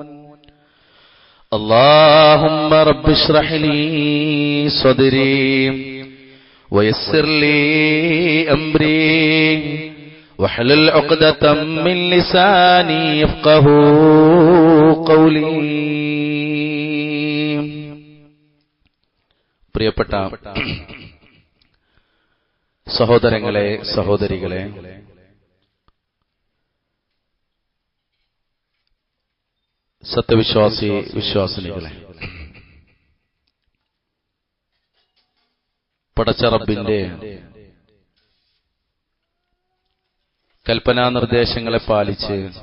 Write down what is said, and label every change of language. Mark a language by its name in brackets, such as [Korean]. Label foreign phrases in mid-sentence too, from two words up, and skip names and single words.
[Arabic] اللهم رب اشرح لي صدري ويسر لي أمري واحلل عقدة من لساني يفقهوا قولي. [Malayalam] പ്രിയപ്പെട്ട സഹോദരങ്ങളെ, സഹോദരികളെ, സത്യവിശ്വാസി വിശ്വാസിനികളെ, പടച്ച റബ്ബിന്റെ കൽപ്പനാ നിർദ്ദേശങ്ങളെ പാലിച്ച്